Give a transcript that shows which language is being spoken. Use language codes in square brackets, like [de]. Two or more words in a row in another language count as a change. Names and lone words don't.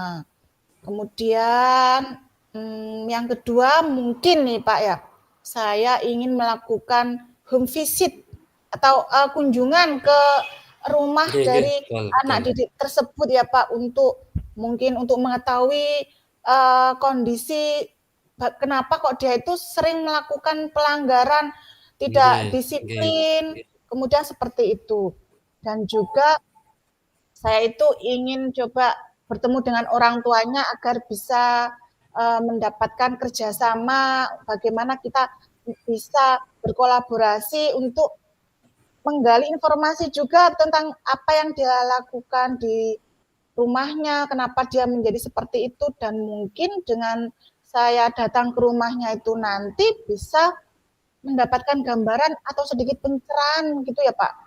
[id] Kemudian yang kedua mungkin nih Pak ya, saya ingin melakukan [en] home visit [id] atau kunjungan ke rumah [jv] Nggih, nggih, [id] dari betul, anak betul. didik tersebut ya Pak, untuk mungkin untuk mengetahui kondisi kenapa kok dia itu sering melakukan pelanggaran, tidak [jv] Nggih, nggih, [id] disiplin, nggih. kemudian seperti itu. Dan juga saya itu ingin coba bertemu dengan orang tuanya agar bisa mendapatkan kerjasama, bagaimana kita bisa berkolaborasi untuk menggali informasi juga tentang apa yang dia lakukan di rumahnya, kenapa dia menjadi seperti itu, dan mungkin dengan saya datang ke rumahnya itu nanti bisa mendapatkan gambaran atau sedikit pencerahan gitu ya Pak.